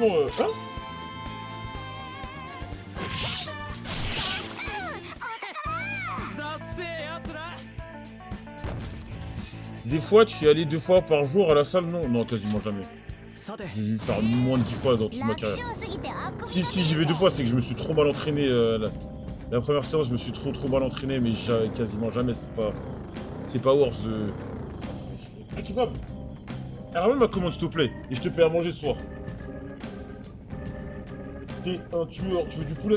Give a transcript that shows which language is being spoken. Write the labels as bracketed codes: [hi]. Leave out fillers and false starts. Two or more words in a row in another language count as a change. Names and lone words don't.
[fr] hein? Des fois, tu y allais 2 fois par jour à la salle? Non, non, quasiment jamais. [ja] さて。 [fr] J'ai dû faire moins de 10 fois dans toute ma [ja] 楽 [fr] carrière. [ja] 勝すぎてあくび [fr] Si, j'y vais 2 fois, c'est que je me suis trop mal entraîné. La première séance, je me suis trop mal entraîné, mais quasiment jamais, c'est pas worth de... Ah, kebab! Ramène ma commande, s'il te plaît, et je te paie à manger ce soir. T'es un tueur, tu veux du poulet?